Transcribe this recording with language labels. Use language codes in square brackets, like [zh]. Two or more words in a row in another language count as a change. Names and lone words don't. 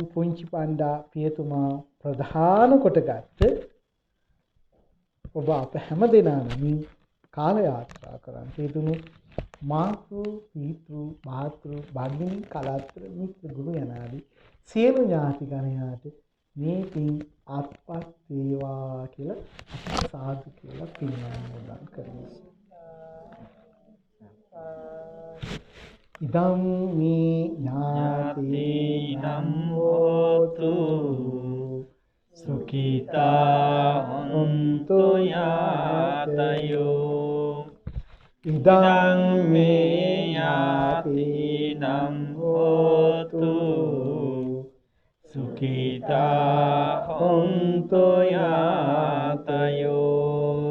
[si] පුංචිපණ්ඩා පියතුමා ප්‍රධාන කොටගත්ත ඔබ අප හැම දෙනා නමින් කාල යාත්‍රා කරන්න හේතුණු මාතෘ, පීතෘ, භාතෘ, භගිනි, කලත්‍ර, මිත්‍ර, ගුරු යනාදී සියලු ඥාති ගණයාට මේ පින් අත්පත් වේවා කියලා අපි සාදු කියලා පින් අනුමෝදන් කරමු. [pi] ඉදං මේ ඥාතිනම් හෝතු සුඛිතා හොන්තු යාතයෝ. ඉදං මේ ඥාතිනම් හෝතු සුඛිතා හොන්තු යාතයෝ.